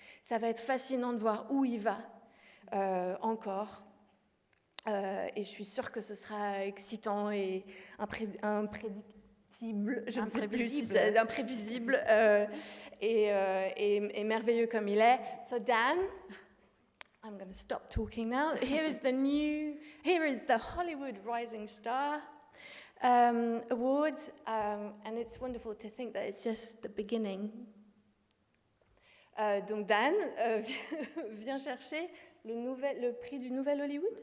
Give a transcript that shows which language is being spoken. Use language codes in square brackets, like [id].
[fr] Ça va être fascinant de voir où il va encore. Et je suis sûre que ce sera excitant et imprédictible. Je ne sais plus si c'est imprévisible et merveilleux comme il est. [en] So Dan, I'm going to stop talking now. Here is the Hollywood Rising Star Award, and it's wonderful to think that it's just the beginning. [fr] Donc Dan vient chercher le prix du Nouvel Hollywood.